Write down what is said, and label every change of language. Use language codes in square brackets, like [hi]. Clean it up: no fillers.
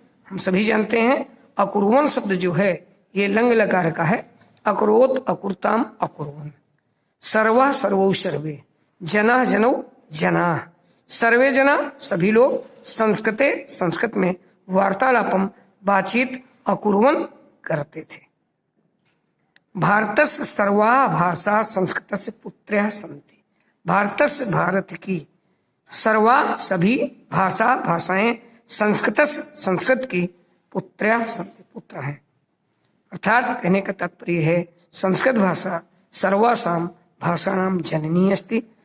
[hi] हम सभी जानते हैं अकुर्वन् शब्द जो है ये लंग लकार का है। [sa] अकरोत अकुरताम अकुर्वन्। सर्वा सर्वौ सर्वे, जना जनौ जना, सर्वे जना सभी लोग, संस्कृते संस्कृत में, वार्तालापम बातचीत, अकुर्वन् करते थे। भारतस्य सर्वा भाषा संस्कृतस्य पुत्र्यः सन्ति। [hi] भारतस्य भारत की सर्वा सभी भाषाएं संस्कृतस्य संस्कृत की पुत्र्यः सन्ति पुत्र हैं। अर्थात कहने का तात्पर्य है [sa] संस्कृत भाषा सर्वासां भाषाणां जननी अस्ति।